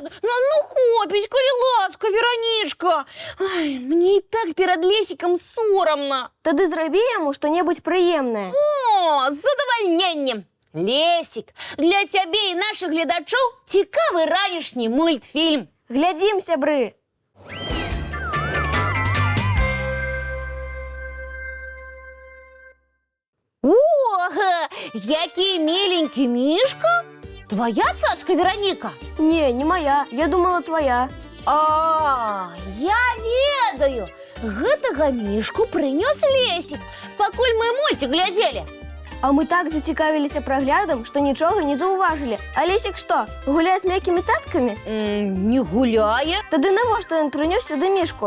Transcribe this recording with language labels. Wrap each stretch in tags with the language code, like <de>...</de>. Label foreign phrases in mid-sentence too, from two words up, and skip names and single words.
<be>Ну хопіць, калі ласка, Веранічка. Ай, мне і так перад Лесікам сорамна. Тады зрабі яму што-небудзь прыемнае. О, з задавальненнем. Лесік, для цябе і нашых гледачоў цікавы ранішні мультфільм. Глядзім, сябры!</be> <uk>Ого, які миленький мішка. Твоя цацка, Вероніка? Не моя, я думала твоя.</uk> <be>А, я ведаю. Гэтага мішку прынёс Лесік, пакуль мы мульцік глядзелі. А мы так зацікавіліся праглядам, што нічога не заўважылі. А Лесік што, гуляе з мяккімі цацкамі? Не гуляе. Тады навошта ён прынёс сюды мішку?</be>